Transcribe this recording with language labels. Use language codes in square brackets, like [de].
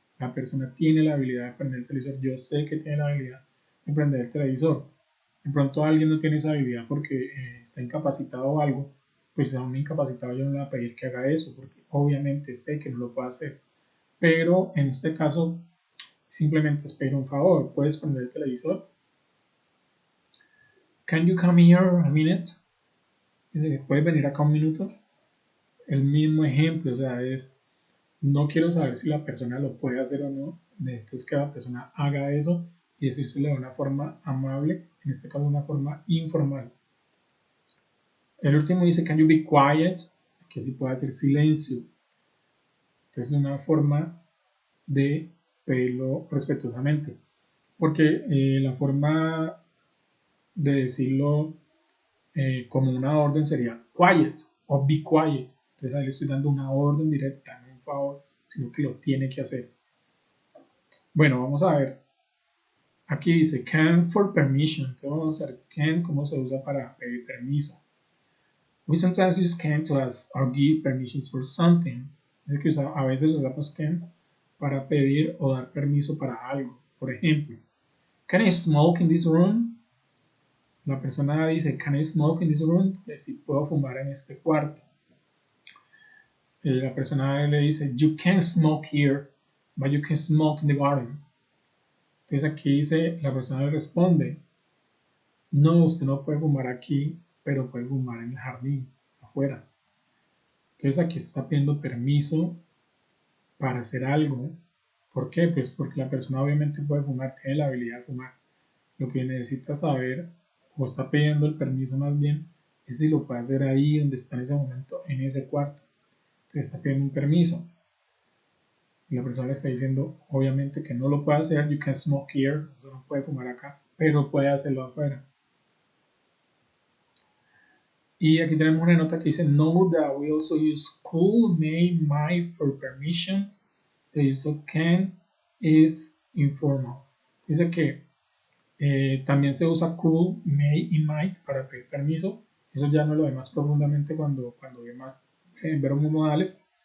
[es] La persona tiene la habilidad de prender el televisor. Yo sé que tiene la habilidad de prender el televisor. De pronto alguien no tiene esa habilidad porque está incapacitado o algo, pues a un incapacitado yo no le voy a pedir que haga eso, porque obviamente sé que no lo puede hacer. Pero en este caso, simplemente es pedir un favor. ¿Puedes prender el televisor? [en] Can you come here a minute? [es] Dice, ¿puedes venir acá un minuto? El mismo ejemplo, o sea, no quiero saber si la persona lo puede hacer o no, necesito es que la persona haga eso y decírselo de una forma amable, en este caso una forma informal. El último dice, [en] can you be quiet? [es] Que si puede hacer silencio. Entonces es una forma de pedirlo respetuosamente. Porque la forma de decirlo como una orden sería quiet o [en] be quiet. [es] Entonces ahí le estoy dando una orden directa, no un favor, sino que lo tiene que hacer. Bueno, vamos a ver. Aquí dice [en] can for permission. [es] Entonces vamos a ver can, cómo se usa para pedir permiso. [en] We sometimes use can to ask or give permissions for something. [es] Es que a veces usamos can para pedir o dar permiso para algo. Por ejemplo, [en] can I smoke in this room? [es] La persona dice, [en] can I smoke in this room? [es] Si puedo fumar en este cuarto. La persona le dice, [en] you can smoke here, but you can smoke in the garden. [es] Entonces aquí dice, la persona le responde, no, usted no puede fumar aquí, pero puede fumar en el jardín, afuera. Entonces aquí está pidiendo permiso para hacer algo. ¿Por qué? Pues porque la persona obviamente puede fumar, tiene la habilidad de fumar. Lo que necesita saber, o está pidiendo el permiso más bien, es si lo puede hacer ahí donde está en ese momento, en ese cuarto. Entonces está pidiendo un permiso. Y la persona le está diciendo, obviamente, que no lo puede hacer. [en] You can smoke here. [es] No puede fumar acá, pero puede hacerlo afuera. Y aquí tenemos una nota que dice, [en] note that we also use could, may, might for permission. The use of can is informal. [es] Dice que también se usa could, may y might para pedir permiso. Eso ya no lo ve más profundamente cuando ve más verbos modales.